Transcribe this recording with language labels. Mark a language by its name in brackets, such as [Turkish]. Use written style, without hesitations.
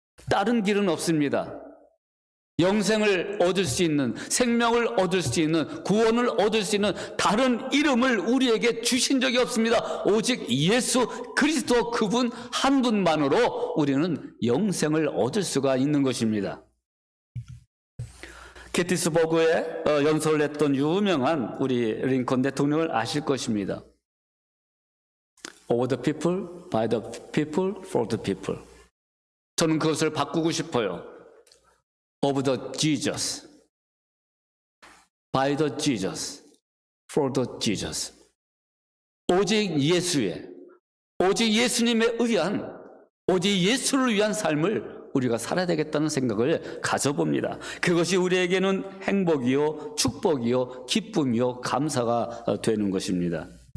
[Korean] 다른 길은 없습니다. 영생을 얻을 수 있는, 생명을 얻을 수 있는, 구원을 얻을 수 있는 다른 이름을 우리에게 주신 적이 없습니다. 오직 예수 그리스도 그분 한 분만으로 우리는 영생을 얻을 수가 있는 것입니다. 게티스버그에 연설을 했던 유명한 우리 링컨 대통령을 아실 것입니다. [English] Over the people, by the people, for the people. [Korean] 저는 그것을 바꾸고 싶어요. [English] Of the Jesus, by the Jesus, for the Jesus. [Korean] 오직 예수의, 오직 예수님에 의한, 오직 예수를 위한 삶을 우리가 살아야 되겠다는 생각을 가져봅니다. 그것이 우리에게는 행복이요, 축복이요, 기쁨이요, 감사가 되는 것입니다.